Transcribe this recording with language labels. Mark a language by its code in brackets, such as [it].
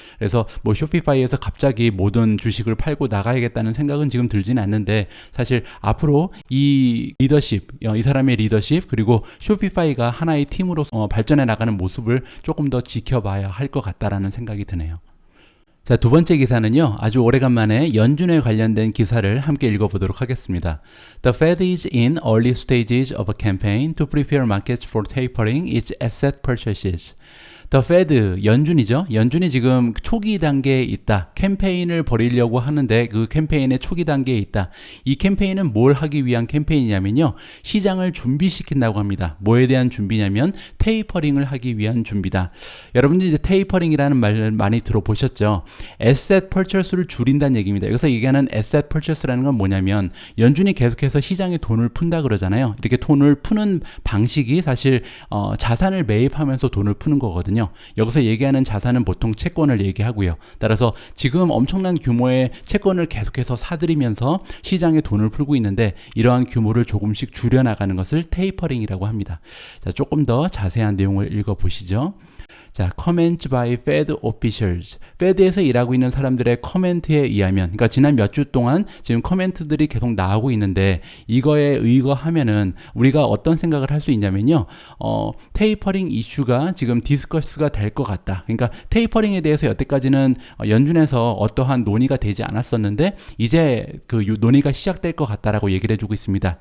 [ko] 그래서 뭐 쇼피파이에서 갑자기 모든 주식을 팔고 나가야겠다는 생각은 지금 들지는 않는데, 사실 앞으로 이 리더십, 이 사람의 리더십, 그리고 쇼피파이가 하나의 팀으로 발전해 나가는 모습을 조금 더 지켜봐야 할 것 같다라는 생각이 드네요. 자, 두 번째 기사는요, 아주 오래간만에 연준에 관련된 기사를 함께 읽어보도록 하겠습니다. [en] The Fed is in early stages of a campaign to prepare markets for tapering its asset purchases. [ko] The Fed, 연준이죠. 연준이 지금 초기 단계에 있다. 캠페인을 벌이려고 하는데 그 캠페인의 초기 단계에 있다. 이 캠페인은 뭘 하기 위한 캠페인이냐면요, 시장을 준비시킨다고 합니다. 뭐에 대한 준비냐면 테이퍼링을 하기 위한 준비다. 여러분들 이제 테이퍼링이라는 말을 많이 들어보셨죠. 에셋 퍼체스를 줄인다는 얘기입니다. 여기서 얘기하는 에셋 퍼체스라는 건 뭐냐면, 연준이 계속해서 시장에 돈을 푼다 그러잖아요. 이렇게 돈을 푸는 방식이 사실 자산을 매입하면서 돈을 푸는 거거든요. 여기서 얘기하는 자산은 보통 채권을 얘기하고요. 따라서 지금 엄청난 규모의 채권을 계속해서 사들이면서 시장에 돈을 풀고 있는데, 이러한 규모를 조금씩 줄여나가는 것을 테이퍼링이라고 합니다. 자, 조금 더 자세한 내용을 읽어보시죠. [en] 자, comments by Fed officials. [ko] Fed에서 일하고 있는 사람들의 커멘트에 의하면, 그러니까 지난 몇 주 동안 지금 커멘트들이 계속 나오고 있는데, 이거에 의거하면은 우리가 어떤 생각을 할 수 있냐면요, 테이퍼링 이슈가 지금 디스커스가 될 것 같다. 그러니까 테이퍼링에 대해서 여태까지는 연준에서 어떠한 논의가 되지 않았었는데, 이제 그 논의가 시작될 것 같다라고 얘기를 해주고 있습니다.